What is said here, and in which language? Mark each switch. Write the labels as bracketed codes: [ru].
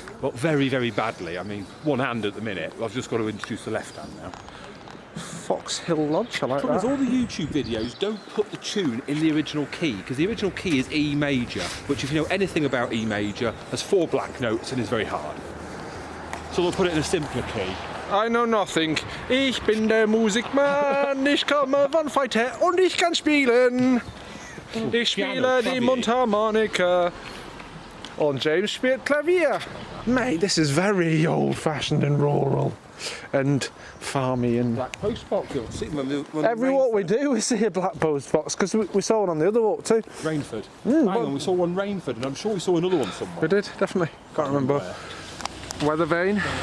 [en] But very, very badly. I mean, one hand at the minute. I've just got to introduce the left hand now. Fox Hill Lodge, I like Because that. all the YouTube videos don't put the tune in the original key, because the original key is E major, which if you know anything about E major, has 4 black notes and is very hard. So they'll put it in a simpler key. I know nothing. [de] Ich bin der Musikmann, ich komme von Feite und ich kann spielen. Ich spiele die Mundharmonika. Und James spielt Klavier. [en] Mate, this is very old-fashioned and rural and farmy and... Black post box. Every walk we do, we see a black post box, because we saw one on the other walk too. Rainford. Hang on, we saw one Rainford, and I'm sure we saw another one somewhere. We did, definitely. Can't remember. Weather vane.